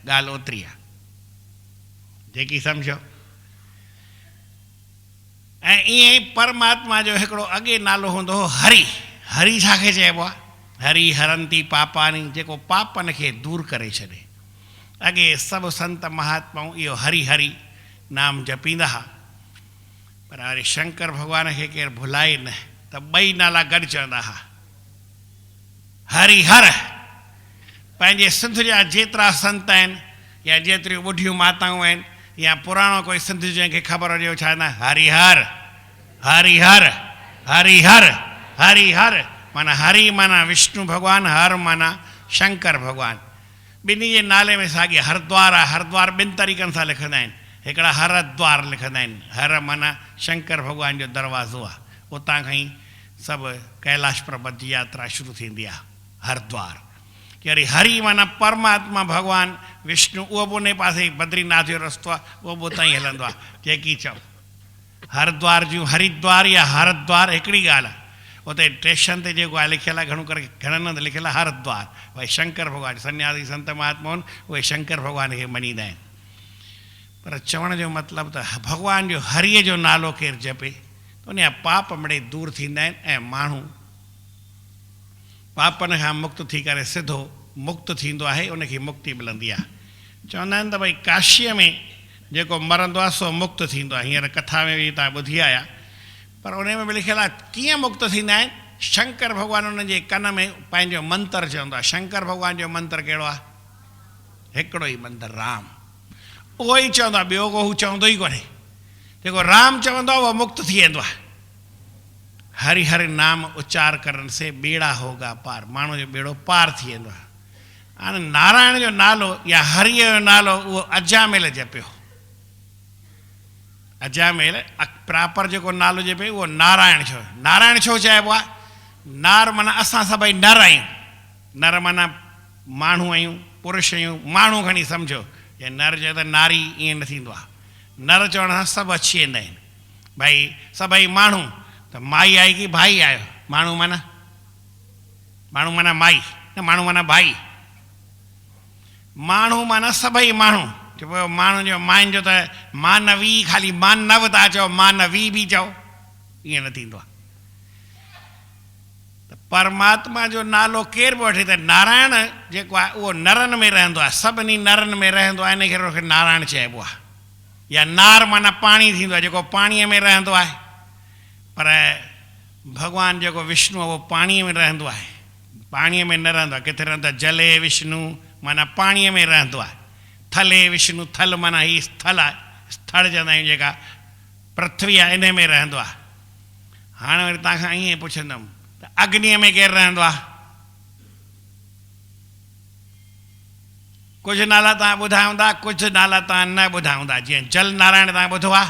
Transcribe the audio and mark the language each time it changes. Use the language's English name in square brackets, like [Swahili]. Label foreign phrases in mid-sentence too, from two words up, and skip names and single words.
[Sindhi] ॻाल्हि ओतिरी आहे जेकी सम्झो। ऐं ईअं ई परमात्मा जो हिकिड़ो अॻे नालो हूंदो हो हरि। हरि छाखे चइबो आहे? [Sanskrit] हरि हरंती पापानी, [Sindhi] जेको पापनि खे दूरि करे छॾे। अॻे सभु संत महात्माऊं इहो हरि हरि नाम जपींदा हुआ, पर वरी शंकर भॻवान खे केरु भुलाए न, त ॿई नाला गॾु चवंदा हुआ हरि हर। पंहिंजे सिंध जा जेतिरा संत आहिनि या जेतिरियूं ॿुढियूं माताऊं आहिनि या पुराणो कोई सिंध जंहिंखे ख़बर हुजे छा न हरि हर हरि हर हरि हर हरि हर। माना हरि माना विष्णु भॻवानु, हर माना शंकर भॻवानु। ॿिन्ही जे नाले में साॻी हरिद्वार आहे। हरिद्वार ॿिनि तरीक़नि सां लिखंदा आहिनि, हिकिड़ा हरद्वार लिखंदा आहिनि, हर माना शंकर भॻवान जो दरवाज़ो आहे, उतां खां ई सभु कैलाश पर्वत जी यात्रा शुरू थींदी आहे हरिद्वार। की वरी हरि माना परमात्मा भॻवानु विष्णु, उहो बि उन पासे बद्रीनाथ जो रस्तो आहे, उहो बि उतां ई हलंदो आहे। जेकी चओ हरिद्वार जूं हरिद्वार या हरद्वार हिकिड़ी ॻाल्हि आहे। उते स्टेशन ते जेको आहे लिखियलु आहे, घणो करे घणनि हंधि लिखियलु आहे हरद्वार, भई शंकर भॻवानु। सन्यासी संत महात्मा आहिनि उहे शंकर भॻवान खे मञींदा आहिनि। पर चवण जो मतिलबु त भॻवान जो हरीअ जो नालो केरु जपे त उन जा पाप मिड़े दूरि थींदा आहिनि ऐं माण्हू पापनि खां मुक्त थी करे सिधो मुक्त थींदो आहे, उनखे मुक्ति मिलंदी आहे। चवंदा आहिनि त भई काशीअ में जेको मरंदो आहे सो मुक्त थींदो आहे। हींअर कथा में बि तव्हां ॿुधी आया, पर उन में बि लिखियलु आहे कीअं मुक्त थींदा आहिनि। शंकर भॻवानु उन जे कन में पंहिंजो मंत्र चवंदो आहे। शंकर भॻवान जो मंत्र कहिड़ो आहे? हिकिड़ो ई मंत्र, राम। उहो ई चवंदो आहे, ॿियो को हू चवंदो ई कोन्हे। जेको राम चवंदो आहे उहो मुक्त थी वेंदो आहे। [Hindi] हरि हरि नाम उच्चार करण से बेड़ा होगा पार, [Sindhi] माण्हू जो बेड़ो पार थी वेंदो आहे। हाणे नारायण जो नालो या हरीअ जो नालो उहो अजामेल जपियो। अजामेल प्रॉपर जेको नालो जपे उहो नारायण छो। नारायण छो चइबो आहे? नार माना असां सभई नर आहियूं। नर माना माण्हू आहियूं, पुरुष आहियूं। माण्हू खणी सम्झो, या नर चए त नारी, ईअं न थींदो आहे। नर चवण सां सभु अची वेंदा आहिनि। भई सभई माण्हू, त माई आई की भाई आयो। माण्हू माना माई न, माण्हू माना भाई। माण्हू माना सभई माण्हू। चइबो माण्हू जो माइन जो त मानवी, ख़ाली मानव था चओ, मानवी बि चओ, ईअं न थींदो आहे। त परमात्मा जो नालो केरु बि वठे त नारायण जेको आहे उहो नरनि में रहंदो आहे, सभिनी नरनि में रहंदो आहे, इन करे उनखे नारायण चइबो आहे। या नार माना पाणी थींदो आहे, जेको पाणीअ में रहंदो आहे। पर भॻवानु जेको विष्णु आहे उहो पाणीअ में रहंदो आहे, पाणीअ में न रहंदो आहे। किथे रहंदो आहे? [Sanskrit] जले विष्णु [Sindhi] माना पाणीअ में रहंदो आहे। [Sanskrit] थले विष्णु, [Sindhi] थल माना ही स्थल आहे, स्थल चवंदा आहियूं जेका पृथ्वी आहे, इन में रहंदो आहे। हाणे वरी तव्हां खां ईअं पुछंदुमि त अग्नीअ में केरु रहंदो आहे? कुझु नाला तव्हां ॿुधा हूंदा, कुझु नाला तव्हां न ॿुधा हूंदा। जीअं जल नारायण तव्हां ॿुधो आहे?